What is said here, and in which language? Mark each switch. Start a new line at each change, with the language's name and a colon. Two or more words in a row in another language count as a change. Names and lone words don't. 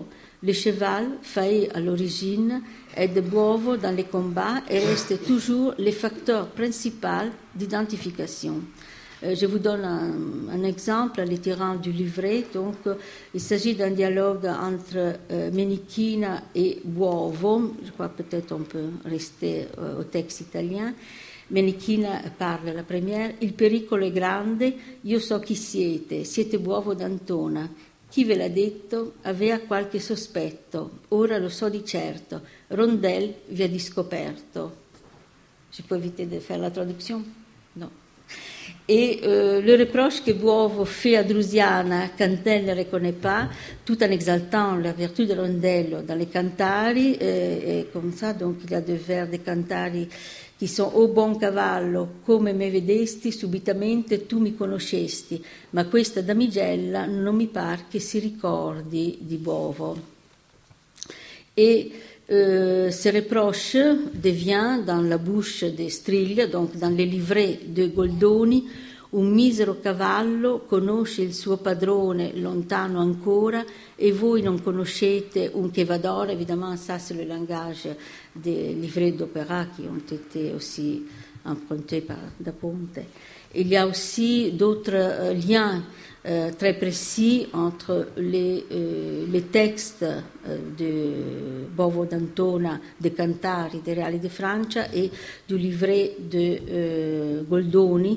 French: Le cheval, failli à l'origine, aide Bovo dans les combats et reste toujours le facteur principal d'identification. Je vous donne un exemple, les tirant du livret. Donc, il s'agit d'un dialogue entre Menichina et Bovo. Je crois peut-être on peut rester au texte italien. Menichina parla la première.
Italian: Il pericolo è grande, io so chi siete Bovo d'Antona. Chi ve l'ha detto aveva qualche sospetto, ora lo so di certo. Rondel vi ha discoperto.
French: Je peux éviter de faire la traduction? Non. Et le reproche que Bovo fait à Drusiana quand elle ne reconnaît pas, tout en exaltant la vertu de Rondello dans les Cantari, et comme ça, donc il y a deux vers des Cantari qui sont
Italian: «O buon cavallo, come me vedesti, subitamente tu mi conoscesti, ma questa damigella non mi par che si ricordi di Bovo».
French: Et ce reproche devient dans la bouche de Striglia, donc dans les livrets de Goldoni,
Italian: un misero cavallo conosce il suo padrone lontano ancora e voi non conoscete un chevador.
French: Évidemment, ça c'est le langage des livrets d'opéra qui ont été aussi empruntés par Da Ponte. Il y a aussi d'autres liens très précis entre les textes de Bovo d'Antona, de Cantari, des Reali de Francia et du livret de Goldoni.